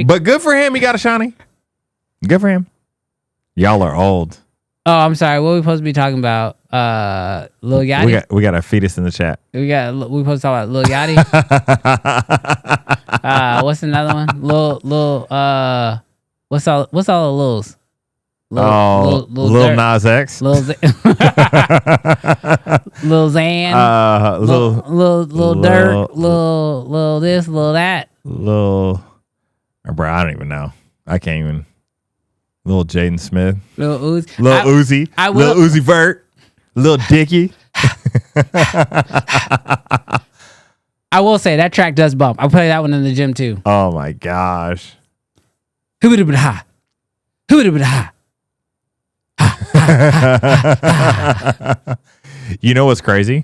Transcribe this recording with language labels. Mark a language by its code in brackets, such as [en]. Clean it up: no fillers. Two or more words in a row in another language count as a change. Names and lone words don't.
[en] But good for him. He got a shiny. Good for him. Y'all are old. Oh, I'm sorry. What are we supposed to be talking about? Lil Yachty. We got a fetus in the chat. We supposed to talk about Lil Yachty. What's another one? What's all the Lils? Lil Nas X. Lil Zan. Lil Durk. Lil this, Lil that. Bro, I don't even know. I can't even. Lil Jaden Smith. Lil Uzi. Lil Uzi. Lil Uzi Vert. Lil Dicky. I will say that track does bump. I play that one in the gym too. Oh my gosh. Who would have been high? Who would have been high? You know what's crazy?